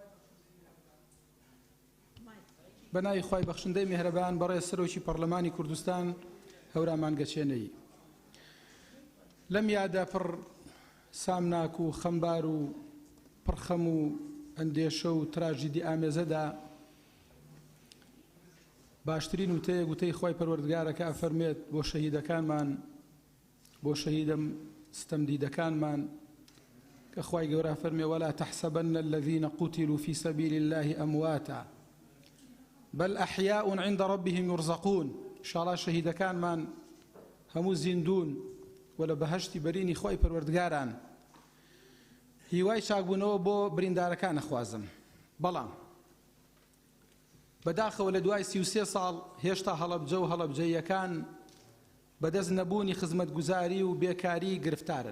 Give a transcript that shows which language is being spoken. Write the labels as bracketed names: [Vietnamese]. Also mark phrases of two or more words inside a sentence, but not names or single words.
[Central Kurdish] بەناوی خۆی بەخشندەی میهرەبان بەڕێز سەرۆکی پەرلەمانی کوردستان هەورامان گەچێنەی لەم یادا پڕ سامناک و خەمبار و پڕخەم و ئەندێشە و تراژیدی ئامێزەدا باشترین وتەیە گوتەی خۆی پەروەردگارەکە ئەفەرمێت بۆ شەهیدەکانمان بۆ شەهیدەم ستەمدیدەکانمان کە خۆی گەورە فەرمێ [Arabic] ولا تحسبن الذين قتلوا في سبيل الله أمواتا بل أحياء عند ربهم يرزقون إن شاء الله [Central Kurdish] شەهیدەکانمان هەموو زیندون و و لە بەهەشتی بەرینی خۆی پەروەردگاران هیوای چاکبوونەوە بۆ بریندارەکان نەخوازم. بەڵام بەداخەوە لە دوای 33 ساڵ هێشتا هەڵەبجە و هەڵەبجەیەکان بەدەست نەبوونی خزمەتگوزاری و بێکاری گرفتارن.